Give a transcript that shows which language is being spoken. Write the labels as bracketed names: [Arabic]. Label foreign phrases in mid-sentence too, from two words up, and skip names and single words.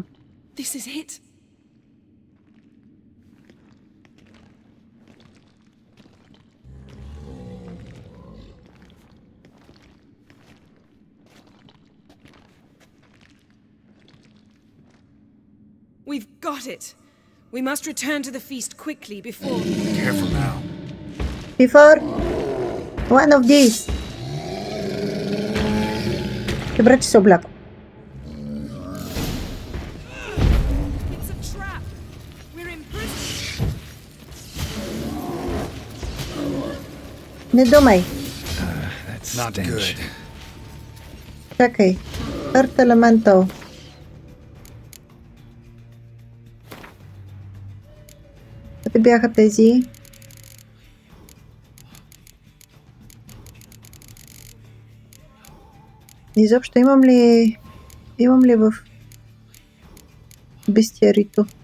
[English] This is it. We've got it. We must return to the feast quickly before... Careful now. Before one of these. [Bulgarian] Добре, че се облякох. [English] It's a trap. We're in prison. [Bulgarian] Не думай. [English] That's not good. [Bulgarian] Чакай. Earth Elemental. Къде бяха тези? Изобщо имам ли в бестиарито?